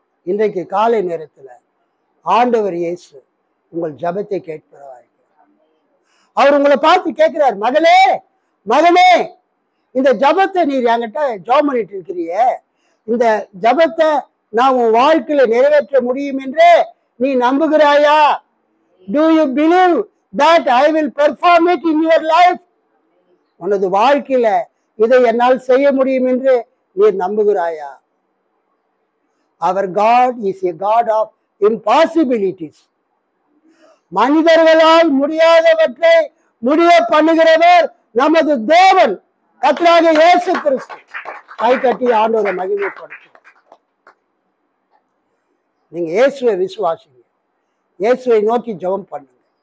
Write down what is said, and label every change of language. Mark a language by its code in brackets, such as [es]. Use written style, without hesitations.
[ta] இன்றைக்கு காலை நேரத்துல ஆண்டவர் இயேசு உங்கள் ஜெபத்தை கேட்கிறார். அவர் உங்களை பார்த்து கேட்கிறார், மகளே மகனே, இந்த ஜெபத்தை நீர் என்கிட்ட ஜெபம் பண்ணிட்டு இருக்கிறிய, இந்த ஜெபத்தை நான் உன் வாழ்க்கையில நிறைவேற்ற முடியும் என்று நீ நம்புகிறாயா? [en] Do you believe that I will perform it in your life? [ta] உனது வாழ்க்கையில இதை என்னால் செய்ய முடியும் என்று நீர் நம்புகிறாயா? [en] Our God is a God of impossibilities. [ta] மனிதர்களால் முடியாதவற்றை முடிய பண்ணுகிறவர் நமது தேவன், கர்த்தராகிய இயேசு கிறிஸ்து. கை கட்டி ஆண்டவரை மகிமைப்படுத்தும். நீங்க இயேசுவை விசுவாசிங்க, இயேசுவை நோக்கி ஜெபம் பண்ணுங்க.